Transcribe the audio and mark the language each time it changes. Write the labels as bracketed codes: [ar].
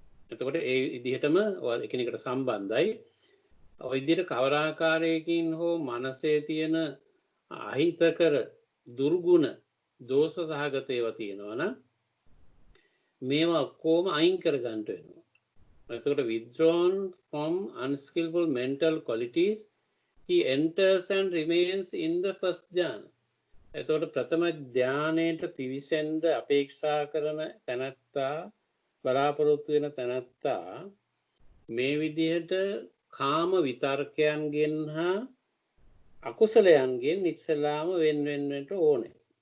[si] එතකොට ඒ විදිහටම එකිනෙකට සම්බන්ධයි. ඔය විදිහට කවර ආකාරයකින් හෝ මනසේ තියෙන අහිතකර දුර්ගුණ දෝෂ සහගත ඒවා තියෙනවා නම් මේවා ඔක්කොම අයින් කර ගන්න වෙනවා. එතකොට [en] withdrawn from unskillful mental qualities he enters and remains in the first jhana. [si] එතකොට ප්‍රථම ධානයට පිවිසෙන්න අපේක්ෂා කරන තැනැත්තා බලාපොරොත්තු වෙන තැනැත්තා මේ විදිහට කාම විතර්කයන්ගෙන් හා අකුසලයන්ගෙන් ඉස්සලාම වෙන්වෙන්නට ඕනේ.